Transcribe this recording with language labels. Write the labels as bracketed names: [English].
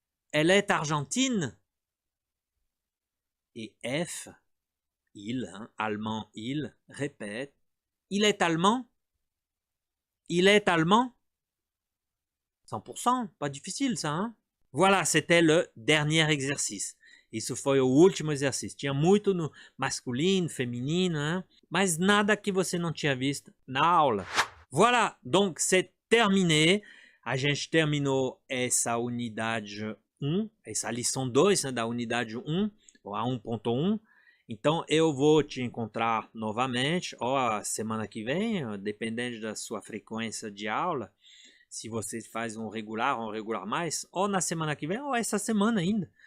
[French] Elle est argentine. Et F, il, hein, allemand, il, répète. Il est allemand. Il est allemand. 100%, pas difficile ça, hein? Voilà, c'était le dernier exercício. [Portuguese] Isso foi o último exercício. Tinha muito no masculino, feminino, hein? Mas nada que você não tinha visto na aula. [French] Voilà, donc c'est terminé. [Portuguese] A gente terminou essa unidade 1, essa lição 2, né, da unidade 1, ou a 1.1. Então eu vou te encontrar novamente, ou a semana que vem, dependendo da sua frequência de aula. Se você faz um regular mais, ou na semana que vem, ou essa semana ainda.